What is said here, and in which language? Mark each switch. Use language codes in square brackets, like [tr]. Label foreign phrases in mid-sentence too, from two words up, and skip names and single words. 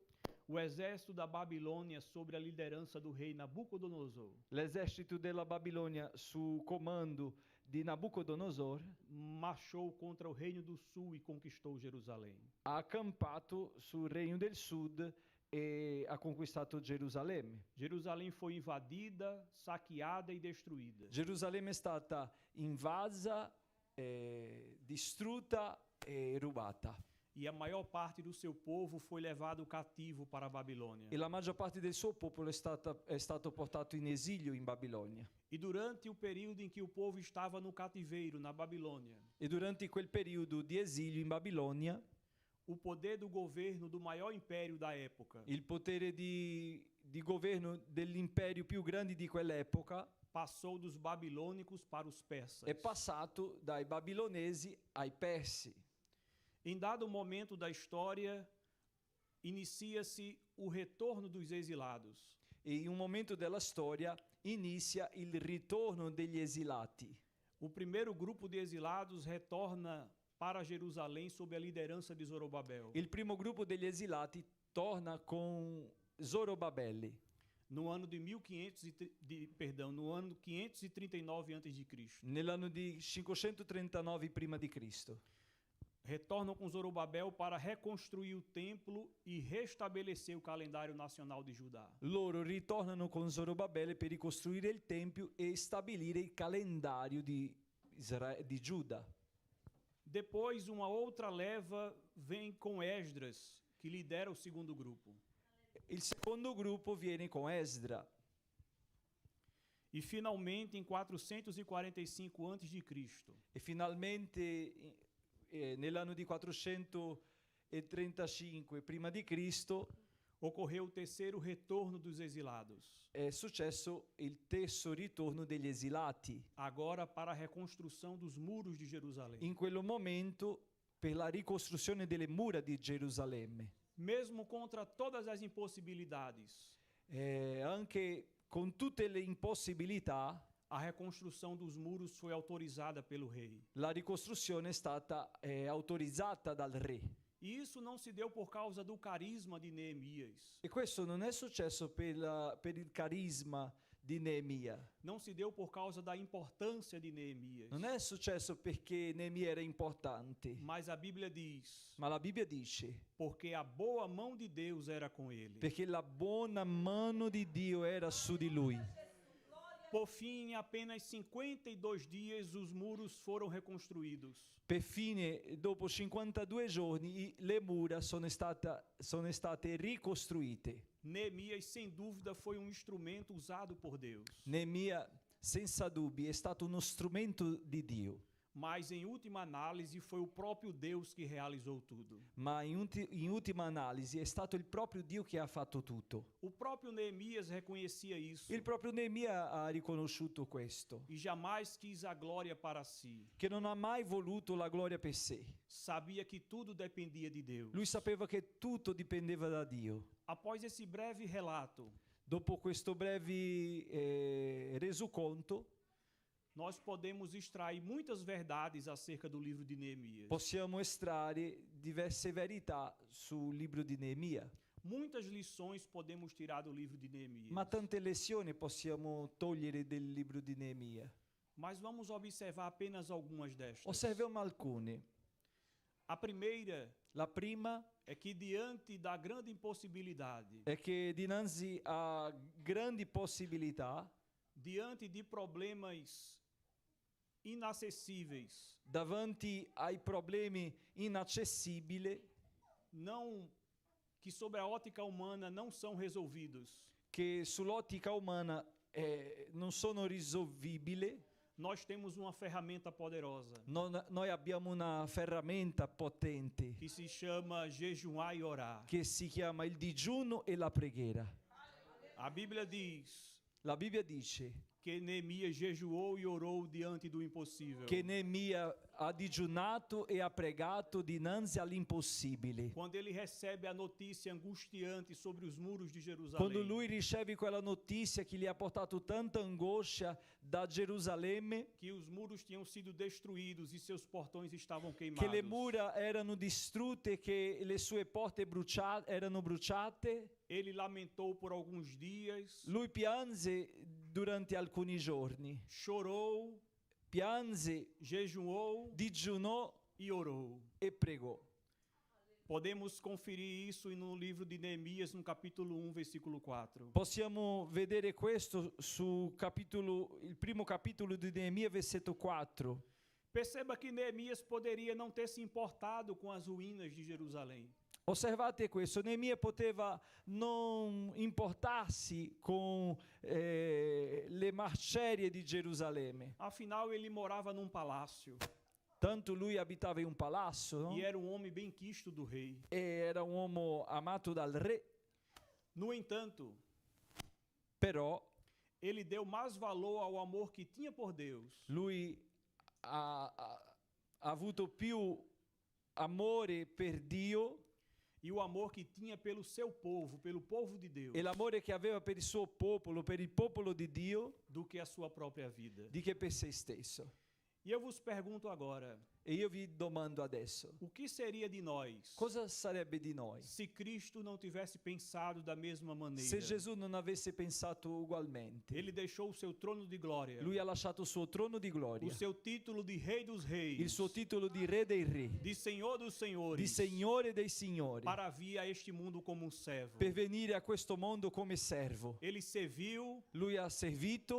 [pt] O exército da Babilônia sob a liderança do rei Nabucodonosor [it] l'esercito della Babilonia su comando di Nabucodonosor [pt] marchou contra o reino do sul e conquistou Jerusalém. [it] ha accampato sul regno del sud e ha conquistato Gerusalemme. [pt] Jerusalém foi invadida, saqueada e destruída. [it] Gerusalemme è stata invasa, distrutta e rubata. [pt] E a maior parte do seu povo foi levado cativo para a Babilônia. [it] E la maggior parte del suo popolo è stato portato in esilio in Babilonia. [pt] E durante o período em que o povo estava no cativeiro, na Babilônia, [it] E durante quel periodo di esilio in Babilonia, [pt] o poder do governo do maior império da época [it] il potere di governo dell'imperio più grande di quell'epoca [pt] passou dos babilônicos para os persas. [it] è passato dai babilonesi ai persi. [pt] Em dado momento da história, inicia-se o retorno dos exilados. [it] E in un momento della storia inizia il ritorno degli esilati. [pt] O primeiro grupo de exilados retorna para Jerusalém sob a liderança de Zorobabel. [it] Il primo gruppo degli esilati torna con Zorobabele [pt] No ano de 539 a.C., [it] nell'anno di 539 prima di Cristo. [pt] retornam com Zorobabel para reconstruir o templo e restabelecer o calendário nacional de Judá. [it] Loro ritornano con Zorobabele per ricostruire il Tempio e stabilire il calendario di Giuda. [pt] Depois, uma outra leva vem com Esdras, que lidera o segundo grupo. [it] Il secondo gruppo viene con Esdra. [pt] E finalmente, em 445 a.C., [it] E finalmente nell'anno di 435 prima di Cristo [pt] ocorreu o terceiro retorno dos exilados, [it] è successo il terzo ritorno degli esilati. [pt] agora para a reconstrução dos muros de Jerusalém. [it] In quel momento per la ricostruzione delle mura di Gerusalemme. [pt] Mesmo contra todas as impossibilidades, [it] Anche con tutte le impossibilità, [pt] a reconstrução dos muros foi autorizada pelo rei. [it] la ricostruzione è stata autorizzata dal re. [pt] E isso não se deu por causa do carisma de Neemias. [it] E questo non è successo per il carisma di Neemia. [pt] Não se deu por causa da importância de Neemias. [it] Non è successo perché Neemia era importante. [pt] Mas a Bíblia diz, [it] Ma la Bibbia dice [pt] porque a boa mão de Deus era com ele. [it] perché la buona mano di Dio era su di lui. [pt] Por fim, em apenas 52 dias, os muros foram reconstruídos. [it] Per fine, dopo 52 giorni, le mura sono state ricostruite. [pt] Neemias, sem dúvida, foi um instrumento usado por Deus. [it] Neemia, senza dubbi, è stato uno strumento di Dio, [pt] Mas, em última análise, foi o próprio Deus que realizou tudo. [it] ma in ultima analisi è stato il proprio Dio che ha fatto tutto. [pt] O próprio Neemias reconhecia isso [it] Il proprio Neemia ha riconosciuto questo, [pt] e jamais quis a glória para si. [it] che non ha mai voluto la gloria per sé. [pt] Sabia que tudo dependia de Deus. [it] Lui sapeva che tutto dipendeva da Dio. [pt] Após esse breve relato, [it] Dopo questo breve resoconto, [pt] nós podemos extrair muitas verdades acerca do livro de Neemias. [it] possiamo estrarre diverse verità sul libro di Neemia, [pt] Muitas lições podemos tirar do livro de Neemias. [it] ma tante lezioni possiamo togliere del libro di Neemia. [pt] Mas vamos observar apenas algumas destas. [it] Osserviamo alcune. [pt] A primeira [it] La prima [pt] é que diante da grande impossibilidade, [it] è che dinanzi a grandi possibilità, [pt] diante de problemas inacessíveis, [it] davanti ai problemi inaccessibili [pt] que sob a ótica humana não são resolvidos, [it] che sull'ottica umana non sono risolvibili, [pt] nós temos uma ferramenta poderosa [it] noi abbiamo una ferramenta potente [pt] que se chama jejuar e orar. [it] che si chiama il digiuno e la preghiera. [pt] A Bíblia diz [it] La Bibbia dice [pt] que Neemias jejuou e orou diante do impossível. [it] che Neemia ha digiunato e ha pregato dinanzi all'impossibile. [pt] Quando ele recebe a notícia angustiante sobre os muros de Jerusalém, [it] Quando lui riceve quella notizia che gli ha portato tanta angoscia da Gerusalemme, [pt] que os muros tinham sido destruídos e seus portões estavam [it] che [pt] queimados, [it] le mura erano distrutte, che le sue porte erano bruciate, [pt] ele lamentou por alguns dias, [it] lui pianse durante alcuni giorni, [pt] chorou, [it] pianse, [pt] jejuou [it] digiunò [pt] e orou. [it] e pregò. [pt] Podemos conferir isso no livro de Neemias, no capítulo 1, versículo 4. [it] Possiamo vedere questo il primo capitolo di Neemia, versetto 4. [pt] Perceba que Neemias poderia não ter se importado com as ruínas de Jerusalém. [it] Osservate questo, Neemia poteva non importarsi con le macerie di Gerusalemme. [pt] Afinal, ele morava num palácio [it] Tanto lui abitava in un palazzo, no? [pt] e era um homem bem quisto do rei. [it] E era un uomo amato dal re, [pt] No entanto, [it] però [pt] ele deu mais valor ao amor que tinha por Deus [it] lui ha avuto più amore per Dio [pt] e o amor que tinha pelo seu povo, pelo povo de Deus, [it] e l'amore che aveva per il suo popolo, per il popolo di Dio, [pt] do que a sua própria vida. [it] di che per se stesso. [pt] E eu vos pergunto agora, [it] E io vi domando adesso, [pt] o que seria de nós [it] cosa sarebbe di noi [pt] se Cristo não tivesse pensado da mesma maneira? [it] se Gesù non avesse pensato ugualmente? [pt] Ele deixou o seu trono de glória, [it] Lui ha lasciato il suo trono di o gloria, [pt] seu título de Rei dos Reis, [it] il suo titolo di Re dei Re, [pt] de Senhor dos Senhores, [it] di Signore dei Signori, [pt] para vir a este mundo como um servo. [it] per venire a questo mondo come servo. [pt] Ele serviu [it] Lui ha servito